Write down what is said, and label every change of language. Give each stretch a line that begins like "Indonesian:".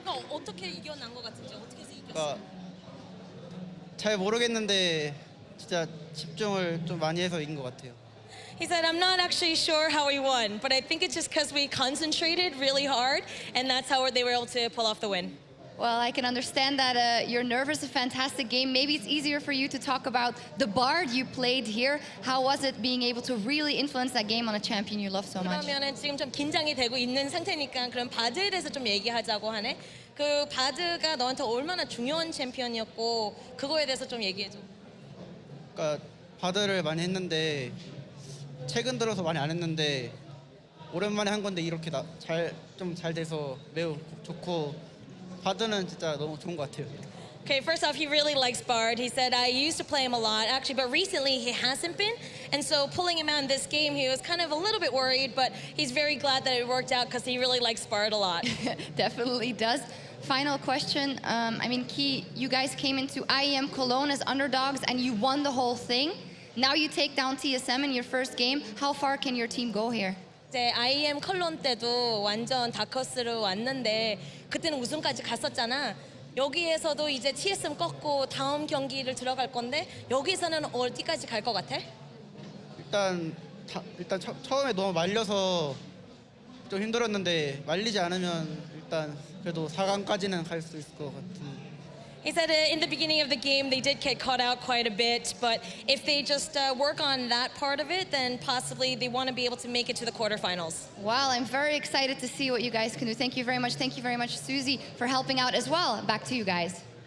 Korean: 어떻게 이겨난 것 같은지 어떻게 해서 이겼어? 그러니까 잘 모르겠는데 진짜 집중을 좀 많이 해서 이긴 것 같아요.
English: He said, I'm not actually sure how we won, but I think it's just because we concentrated really hard, and that's how they were able to pull off the win. Well, I can understand that you're nervous. A fantastic game. Maybe it's easier for you to talk about the Bard you played here. How was it being able to really influence that game on a champion you love so much?
Korean: 그러면은 지금 좀 긴장이 되고 있는 상태니까 그럼 바드에 대해서 좀 얘기하자고 하네. 그 바드가 너한테 얼마나 중요한 챔피언이었고 그거에 대해서 좀 얘기해줘. 그러니까 바드를 많이 했는데 최근 들어서 많이 안 했는데 오랜만에 한 건데 이렇게 잘 돼서 매우 좋고. 바드는 진짜 너무 좋은 것 같아요.
English: Okay, first off, he really likes Bard. He said, I used to play him a lot, actually, but recently he hasn't been. And so pulling him out in this game, he was kind of a little bit worried, but he's very glad that it worked out because he really likes Bard a lot. Definitely does. Final question. I mean, Key, you guys came into IEM Cologne as underdogs and you won the whole thing. Now you take down TSM in your first game. How far can your team go here?
Korean: 이제 IEM 컬론 때도 완전 다커스로 왔는데 그때는 우승까지 갔었잖아. 여기에서도 이제 TSM 꺾고 다음 경기를 들어갈 건데 여기서는 어디까지 갈 것 같아? 일단 처음에 너무 말려서 좀 힘들었는데 말리지 않으면 일단 그래도 4강까지는 갈 수 있을 것 같은.
English: He said in the beginning of the game they did get caught out quite a bit, but if they just work on that part of it, then possibly they want to be able to make it to the quarterfinals. Well, I'm very excited to see what you guys can do. Thank you very much. Thank you very much, Susie, for helping out as well. Back to you guys.